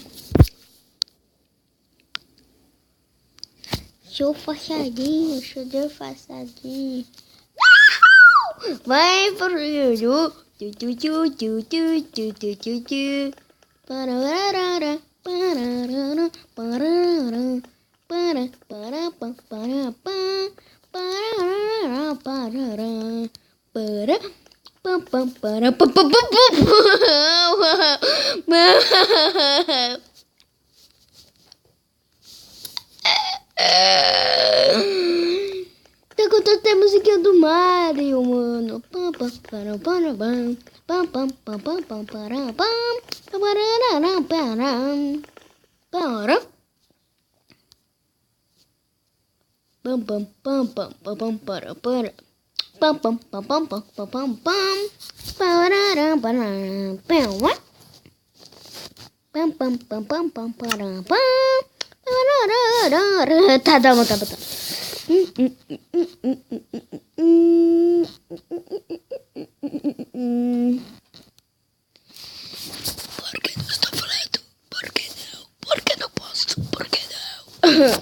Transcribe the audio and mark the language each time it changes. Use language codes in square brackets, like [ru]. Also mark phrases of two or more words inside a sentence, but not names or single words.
[pt] Show fachadinho, show de fachadinho. Vai pro Juju. Pararara, pararara, pararara, para, para, pa, para, pa, pararara, pararara, para, pam, pam, para, pa, pa, pa, pa. Tá contando até a musiquinha do Mario, mano. Pam, pam, para, para, pam, pam, pam, pam, pam, pam, para, pam, pararara, para, para. Pam, pam, pam, pam, pam, pam, para, para. Pam, pam, pam, pam, pam, pam, pam, pam, pararara, para, pam, pam, pam, pam, pam, pam, para, pam. Tá, tá bom, tá bom, tá. Por que não estou falando? Por que não? Por que não posso? Por que não?